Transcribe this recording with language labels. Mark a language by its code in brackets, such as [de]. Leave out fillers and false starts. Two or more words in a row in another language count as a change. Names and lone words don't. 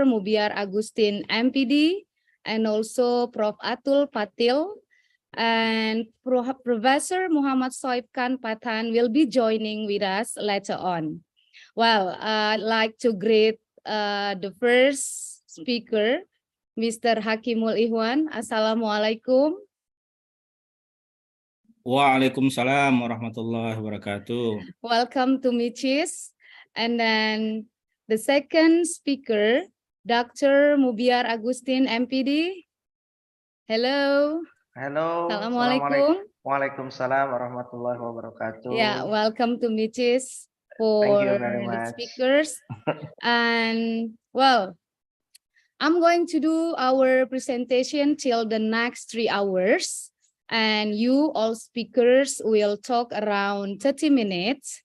[en] Mubiar Agustin, MPD, and also Prof. Atul Patil, and Professor Muhammad Soib Khan Pathan will be joining with us later on. Well, I'd like to greet the first speaker, Mr. Hakimul Ihwan. Assalamualaikum. [ar] وعليكم السلام ورحمة الله وبركاته. [en] Welcome to Michis. And then the second speaker, Dr. Mubiar Agustin, MPD. Hello. Hello. Assalamualaikum. [ar] وعليكم السلام ورحمة الله وبركاته. [en] Yeah, welcome to Michis Thank for you very the much. speakers. And well, I'm going to do our presentation till the next 3 hours. And you all speakers will talk around 30 minutes.